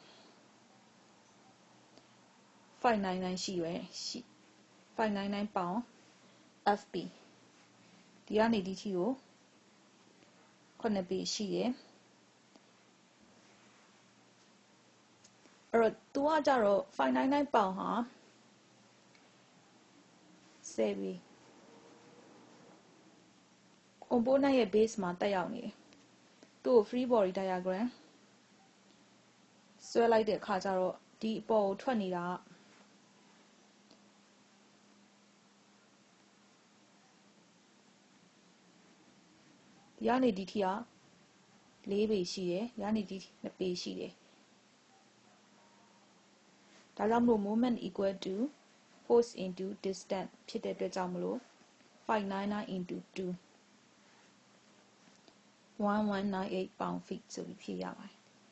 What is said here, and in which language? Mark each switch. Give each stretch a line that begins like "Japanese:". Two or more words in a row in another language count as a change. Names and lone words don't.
Burmese: 599 ရှိ599 pound FP ဒီကနေဒီထိကို9ပေရှိတယ် အဲ့တော့သူကကြတော့599 pound ဟာ10ပေ component ရဲ့ base မှာတက်ရောက်နေတယ်သူ့ကို
English: free body diagram
Burmese: ဆွဲလိုက်တဲ့အခါကျတော့ဒီအပေါ်ကိုထွက်နေတာ ဒီကနေဒီထိက4ပေရှိတယ်ဒီကနေဒီ2ပေရှိတယ်ဒါကြောင့်မလို့
English: moment equal to force into distance
Burmese: ဖြစ်တဲ့အတွက်ကြောင့်မလို့
English: 599 into 2 1198 pound feet
Burmese: ဆိုပြီးဖြေရပါတယ်